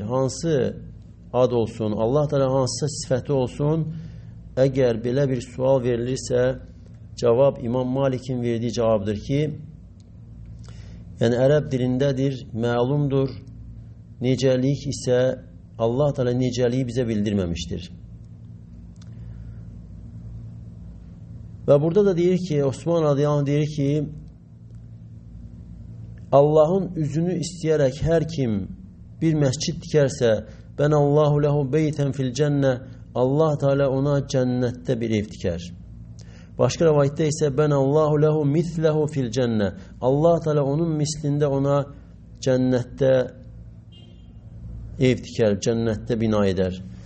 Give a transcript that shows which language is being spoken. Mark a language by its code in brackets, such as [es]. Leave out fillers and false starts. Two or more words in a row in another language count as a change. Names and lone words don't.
[az] Hansı ad olsun, Allah Teala hansısa sifəti olsun, əgər belə bir sual verilirsə, cavab İmam Malik'in verdiyi cavabdır ki, yəni ərəb dilindədir, məlumdur, necəlik isə Allah Teala necəliyi bizə bildirməmişdir. [tr] Ve burada da deyir ki, Osman [ar] رضي الله عنه [tr] deyir ki, Allah'ın üzünü isteyerek her kim bir mescid dikerse, [ar] بنى الله له بيتا في الجنة, [tr] Allah Teala ona cennette bir ev diker. Başka rivayette ise [ar] بنى الله له مثله في الجنة, [tr] Allah Teala onun mislinde ona cennette ev diker, cennette bina eder.